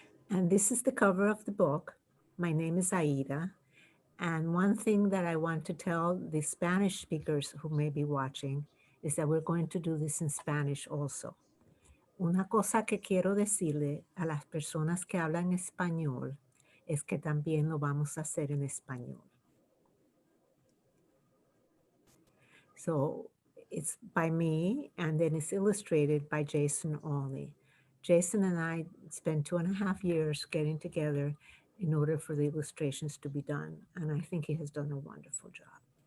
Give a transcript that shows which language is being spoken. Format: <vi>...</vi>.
<en>And this is the cover of the book. My name is Aida. And one thing that I want to tell the Spanish speakers who may be watching is that we're going to do this in Spanish also.</en> <es>Una cosa que quiero decirle a las personas que hablan español es que también lo vamos a hacer en español.</es> <en>So it's by me, and then it's illustrated by Jason Olney. Jason and I spent 2.5 years getting together in order for the illustrations to be done, and I think he has done a wonderful job.</en>